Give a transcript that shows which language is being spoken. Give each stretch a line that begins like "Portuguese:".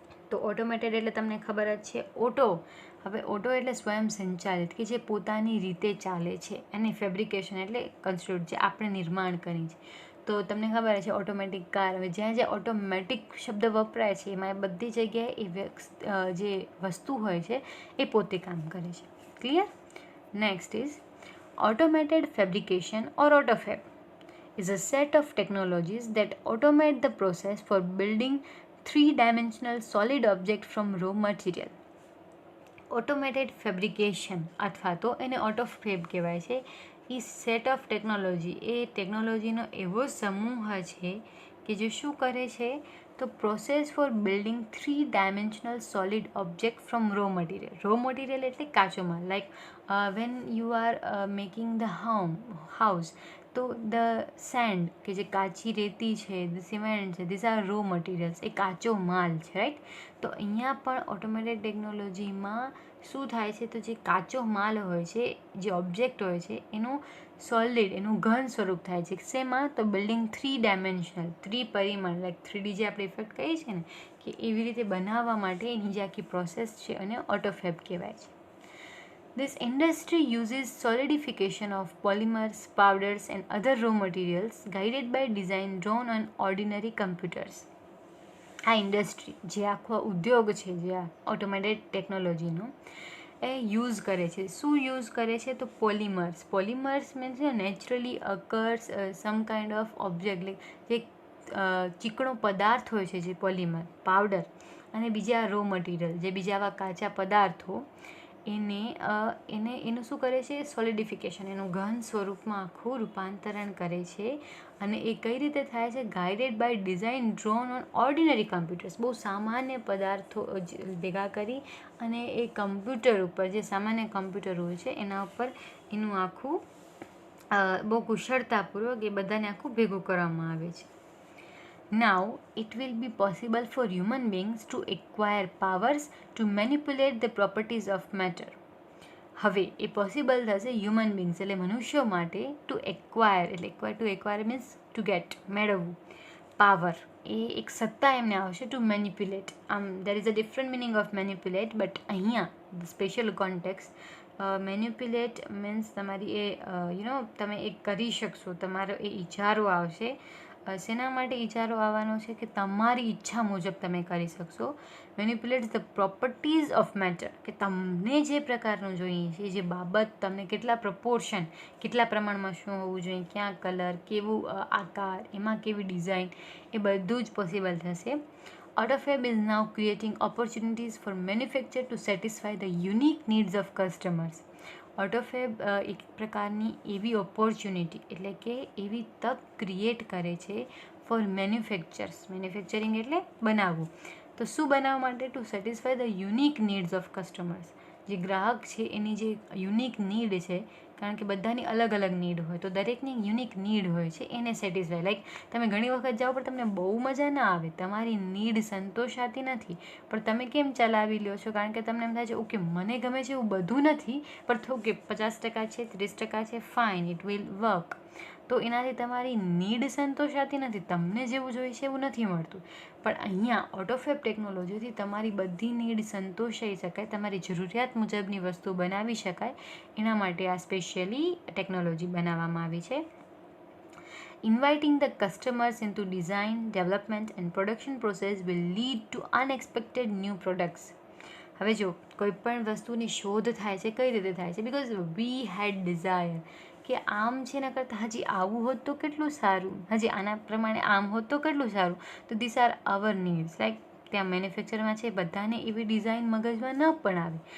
Gujarati: તો ઓટોમેટેડ એટલે તમને ખબર જ છે ઓટો. હવે ઓટો એટલે સ્વયં સંચાલિત, કે જે પોતાની રીતે ચાલે છે, અને ફેબ્રિકેશન એટલે કન્સ્ટ્રક્ટ, જે આપણે નિર્માણ કરી છે. તો તમને ખબર છે ઓટોમેટિક કાર. હવે જ્યાં જ્યાં ઓટોમેટિક શબ્દ વપરાય છે એમાં બધી જગ્યાએ જે વસ્તુ હોય છે એ પોતે કામ કરે છે. Clear?
English: Next is automated fabrication or AutoFab is a set of technologies that automate the process for building three-dimensional solid object from raw material.
Gujarati: Automated fabrication અથવા તો એને ઓટોફેબ કહેવાય છે. એ સેટ ઓફ ટેકનોલોજી, એ ટેકનોલોજીનો એવો સમૂહ છે કે જે શું કરે છે, તો
English: Process for building 3-dimensional solid object from raw material.
Gujarati: Raw material એટલે કાચો માલ.
English: like when you are making the house,
Gujarati: તો ધ સેન્ડ, કે જે કાચી રેતી છે, ધ સિમેન્ટ છે,
English: this are raw materials,
Gujarati: એ કાચો માલ છે, રાઈટ. તો અહીંયા પણ ઓટોમેટેડ ટેકનોલોજીમાં શું થાય છે, તો જે કાચો માલ હોય છે, જે ઓબ્જેક્ટ હોય છે, એનું સોલિડ, એનું ઘન સ્વરૂપ થાય છે. શેમાં? તો બિલ્ડિંગ 3-dimensional, ત્રિપરિમાણ, લાઈક 3D જે આપણે ઇફેક્ટ કહીએ છીએ ને, કે એવી રીતે બનાવવા માટે એની જે આખી પ્રોસેસ છે અને ઓટોફેબ કહેવાય છે.
English: This industry uses solidification of polymers, powders and other raw materials guided by design drawn on ordinary computers.
Gujarati: આ ઇન્ડસ્ટ્રી, જે આખો ઉદ્યોગ છે, જે આ ઓટોમેટેડ ટેકનોલોજીનો, એ યુઝ કરે છે. શું યુઝ કરે છે? તો polymers.
English: polymers means naturally occurs some kind of object,
Gujarati: જે ચીકણો પદાર્થ હોય છે, જે પોલિમર, પાવડર, અને બીજા રો મટીરિયલ, જે બીજા આવા કાચા પદાર્થો, એનું શું કરે છે? સોલિડિફિકેશન, એનું ઘન સ્વરૂપમાં આખું રૂપાંતરણ કરે છે. અને એ કઈ રીતે થાય છે?
English: Guided by design drawn on ordinary computers.
Gujarati: બહુ સામાન્ય પદાર્થો ભેગા કરી અને એ કમ્પ્યુટર ઉપર, જે સામાન્ય કમ્પ્યુટર હોય છે એના ઉપર એનું આખું બહુ કુશળતાપૂર્વક એ બધાને આખું ભેગું કરવામાં આવે છે.
English: Now, it will be possible for human beings to acquire powers to manipulate the properties of matter.
Gujarati: હવે એ પોસિબલ થશે હ્યુમન બિંગ્સ એટલે મનુષ્યો માટે ટુ એક્વાયર, એટલે
English: to acquire means to get,
Gujarati: મેળવવું, પાવર, એ એક સત્તા એમને આવશે two manipulate.
English: there is a different meaning of manipulate,
Gujarati: but અહીંયા સ્પેશિયલ કોન્ટેક્સ, મેન્યુપ્યુલેટ મીન્સ તમારી એ તમે એ કરી શકશો, તમારો એ ઈચારો આવશે. શેના માટે ઈચારો આવવાનો છે? કે તમારી ઈચ્છા મુજબ તમે કરી શકશો.
English: manipulate the properties of matter,
Gujarati: કે તમને જે પ્રકારનું જોઈએ છે, જે બાબત તમને કેટલા પ્રપોર્શન, કેટલા પ્રમાણમાં શું હોવું જોઈએ, ક્યાં કલર, કેવું આકાર, એમાં કેવી ડિઝાઇન, એ બધું જ પોસિબલ થશે.
English: AutoFab is now creating opportunities for manufacturer to satisfy the unique needs of customers.
Gujarati: ઓટોફેબ એક પ્રકારની એવી ઓપોર્ચ્યુનિટી, એટલે કે એવી તક ક્રિએટ કરે છે ફોર મેન્યુફેક્ચરિંગ એટલે બનાવવું. તો શું બનાવવા માટે?
English: To satisfy the unique needs of customers.
Gujarati: જે ગ્રાહક છે એની જે યુનિક નીડ છે, કારણ કે બધાની અલગ અલગ નીડ હોય, તો દરેકની યુનિક નીડ હોય છે, એને સેટિસ્ફાય. લાઈક તમે ઘણી વખત જાઓ પણ તમને બહુ મજા ના આવે, તમારી નીડ સંતોષાતી નથી, પણ તમે કેમ ચલાવી લ્યો છો? કારણ કે તમને એમ થાય છે ઓકે મને ગમે છે એવું બધું નથી, પણ થોડું કે 50% છે, 30% છે,
English: Fine, it will work.
Gujarati: તો એનાથી તમારી નીડ સંતોષાતી નથી, તમને જેવું જોઈએ છે એવું નથી મળતું. પણ અહીંયા ઓટોફેબ ટેકનોલોજીથી તમારી બધી નીડ સંતોષાઈ શકાય, તમારી જરૂરિયાત મુજબની વસ્તુ બનાવી શકાય, એના માટે આ સ્પેશિયલી ટેકનોલોજી બનાવવામાં આવી છે.
English: Inviting the customers into design, development and production process will lead to unexpected new products.
Gujarati: હવે જો કોઈ પણ વસ્તુની શોધ થાય છે, કઈ રીતે થાય છે?
English: because we had desire,
Gujarati: કે આમ છે એના કરતાં હજી આવું હોત તો કેટલું સારું, હજી આના પ્રમાણે આમ હોત તો કેટલું સારું. તો
English: This are our needs.
Gujarati: Like ત્યાં મેન્યુફેક્ચરમાં છે, બધાને એવી ડિઝાઇન મગજમાં ન પણ આવે.